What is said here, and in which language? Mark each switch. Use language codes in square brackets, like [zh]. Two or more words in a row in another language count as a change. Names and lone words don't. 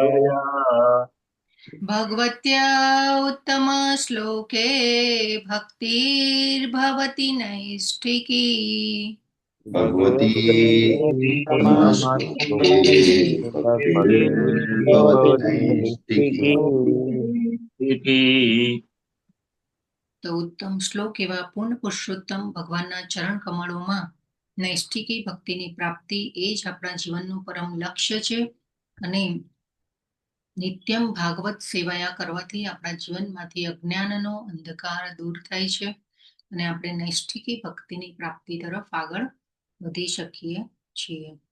[sa] भगवत्या उत्तमश्लोके भक्तिर्भवति नैष्ठिकी भगवती भगवत्योत्तमश्लोके भक्तिर्भवति भक्तिर्भवति नैष्ठिकी। नैष्ठिकी। [gu] તો ઉત્તમ શ્લોક એવા પૂર્ણ પુરુષોત્તમ ભગવાનના ચરણ કમળોમાં નૈષ્ઠિકી ભક્તિની પ્રાપ્તિ એ જ આપણા જીવનનું પરમ લક્ષ્ય છે અને [sa] नित्यम् भागवत सेवया [gu] કરવાથી આપણા જીવનમાંથી અજ્ઞાનનો અંધકાર દૂર થાય છે અને આપણે નૈષ્ઠિકી ભક્તિની પ્રાપ્તિ તરફ આગળ વધી શકીએ છીએ.